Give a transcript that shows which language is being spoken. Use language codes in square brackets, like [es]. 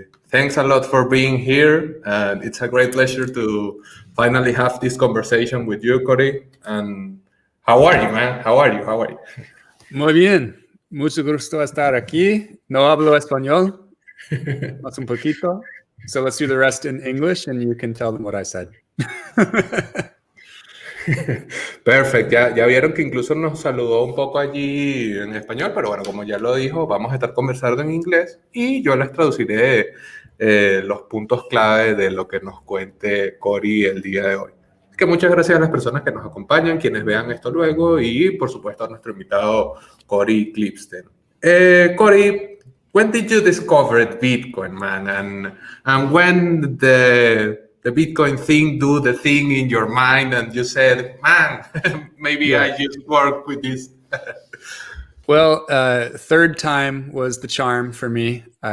[en] Thanks a lot for being here. It's a great pleasure to finally have this conversation with you, Cory. And how are you, man? How are you? [es] Muy bien. Mucho gusto estar aquí. No hablo español. Más un poquito. [en] So let's do the rest in English and you can tell them what I said. [es] Perfecto, ya vieron que incluso nos saludó un poco allí en español, pero bueno, como ya lo dijo, vamos a estar conversando en inglés y yo les traduciré los puntos clave de lo que nos cuente Cory el día de hoy. Que muchas gracias a las personas que nos acompañan, quienes vean esto luego y por supuesto a nuestro invitado Cory Klipstein. [en] Cory, when did you discover Bitcoin, man? And when the Bitcoin thing do the thing in your mind and you said, man, maybe I just work with this. Well, third time was the charm for me.